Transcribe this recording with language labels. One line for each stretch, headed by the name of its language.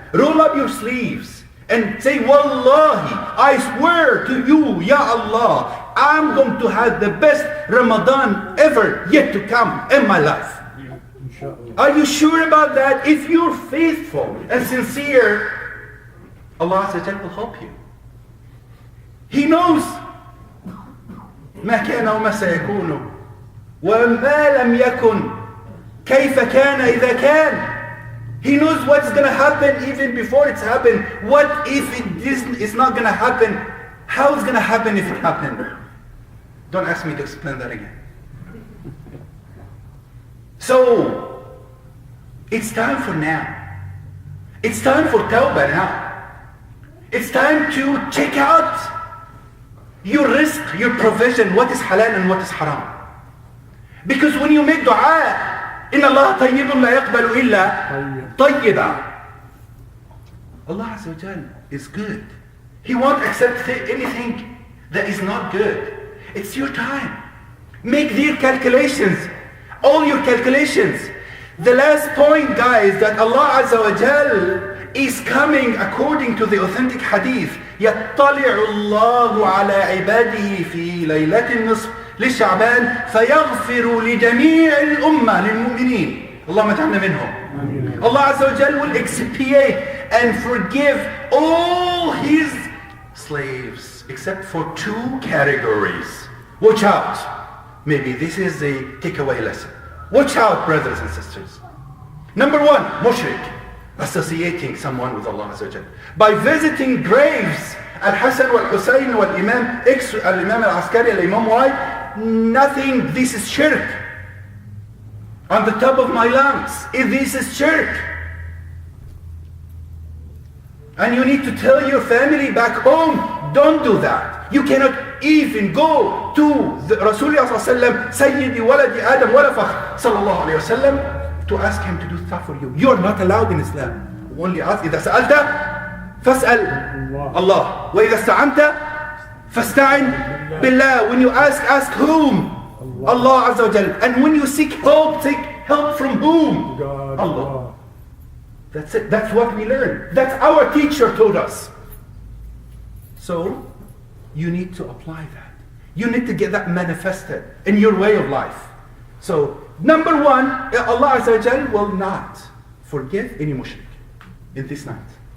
English: Roll up your sleeves and say, Wallahi, I swear to you, Ya Allah, I'm going to have the best Ramadan ever yet to come in my life. Are you sure about that? If you're faithful and sincere, Allah Azza wa Jal will help you. He knows
Arabic: ما كان وما سيكون وما لم يكن كيف كان إذا كان.
English: He knows what's going to happen even before it's happened. What if it's not going to happen? How it's going to happen if it happened? Don't ask me to explain that again. So, it's time for now. It's time for tawbah now. It's time to check out your risk, your provision, what is halal and what is haram. Because when you make dua,
Arabic: إن الله طيب لا يقبل إلا طيبا.
English: Allah Azza wa Jal is good. He won't accept anything that is not good. It's your time. Make their calculations, all your calculations. The last point, guys, that Allah Azza wa Jal is coming according to the authentic hadith.
Arabic: يطلع الله على عباده في ليلة النصف لشعبان فيغفر لجميع الأمة للمؤمنين. اللهم اجعلنا منهم.
English: Allah Azza wa Jal will expiate and forgive all his slaves except for two categories. Watch out. Maybe this is a takeaway lesson. Watch out, brothers and sisters. Number one, mushrik, associating someone with Allah Azza wa Jal by visiting graves Al-Hassan wal-Hussein wal-Imam X, al-Imam al-Askari, al-Imam Y, nothing, this is shirk. On the top of my lungs, this is shirk. And you need to tell your family back home, don't do that. You cannot even go to the Rasulullah sallallahu Sayyidi waladi Adam wala fakhr sallallahu alayhi wa sallam to ask him to do stuff for you. You are not allowed in Islam. Only ask,
Arabic: إذا سألت فاسأل الله وإذا استعنت فاستعن بالله.
English: When you ask whom? Allah Azza wa Jal. And when you seek help from whom? Allah. That's it. That's what we learn. That's our teacher told us. So, you need to apply that. You need to get that manifested in your way of life. So, number one, Allah Azza wa Jal will not forgive any mushrik in this night.